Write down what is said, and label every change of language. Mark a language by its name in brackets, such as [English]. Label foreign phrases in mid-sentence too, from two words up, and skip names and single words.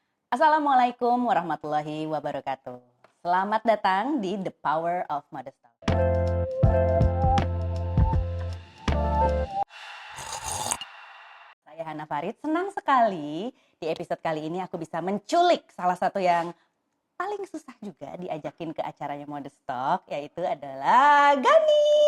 [Arabic] السلام عليكم ورحمة الله وبركاته. [Indonesian] Selamat datang di The Power of Modest Talk. Saya Hana Farid, senang sekali di episode kali ini aku bisa menculik salah satu yang paling susah juga diajakin ke acaranya Modest Talk, yaitu adalah Gani.